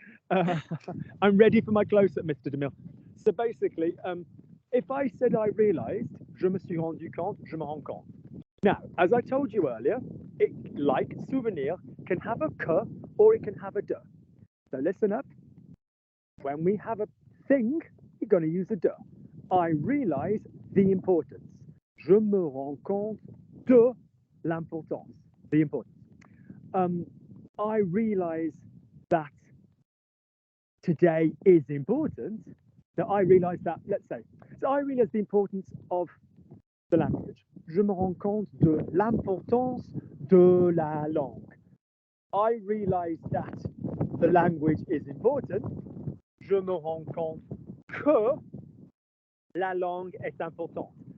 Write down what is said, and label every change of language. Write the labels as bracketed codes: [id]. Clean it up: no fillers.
[en] I'm ready for my close-up, Mr. DeMille. So basically, if I said I realised, [fr] je me suis rendu compte, je me rends compte. [en] Now, as I told you earlier, it, like souvenir, can have a que or it can have a de. So listen up. When we have a thing, you're going to use a de. I realise the importance. [fr] Je me rends compte de l'importance. [en] The importance. I realise that today is important. So I realise that, let's say, so I realise the importance of the language. [fr] Je me rends compte de l'importance de la langue. [en] I realise that the language is important. [fr] Je me rends compte que la langue est importante.